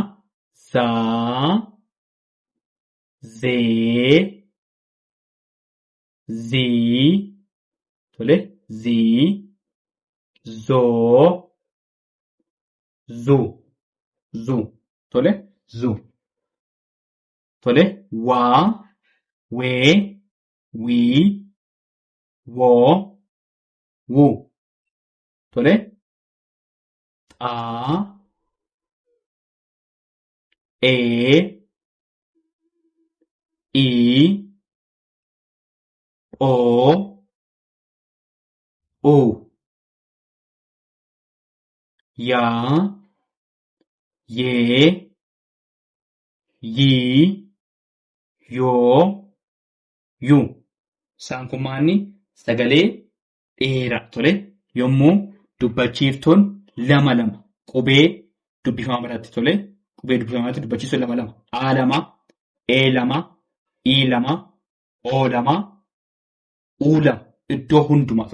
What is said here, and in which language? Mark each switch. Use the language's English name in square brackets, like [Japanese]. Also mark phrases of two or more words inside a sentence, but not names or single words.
[Oromo] Zaa, zee, zii, tole, zii, zoo, zu, tole, zu. Tole, waa, wee, wii, woo, wu. Tole, xaa, ee, ii, oo, uu. Yaa, yee, yii, yoo, yu. Isaan kun maanni sagalee dheeraa tole yommuu dubbachiiftuun lama qubee dubbifamaa biratti tole qubee dubbifamaa biratti dubbachiiftuun lama A lama, E lama, I lama, O lama, U lama iddoo hundumaa